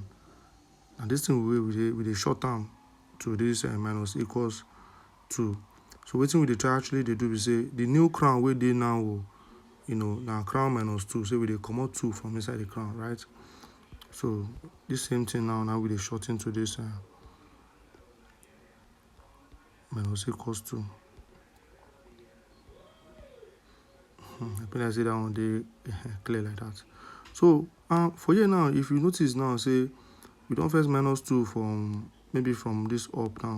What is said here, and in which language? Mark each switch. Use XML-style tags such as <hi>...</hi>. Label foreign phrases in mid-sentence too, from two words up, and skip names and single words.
<pcm>And this thing we dey short am to this minus equals 2. So wetin we dey try actually dey do is say the new crown wey dey now, now crown -2. So we dey comot 2 from inside the crown, right? So this same thing now we dey short into this minus equals 2. I think I say that one dey clear like that. So for here now, if you notice now, say we don't first -2 from maybe from this up now.</pcm>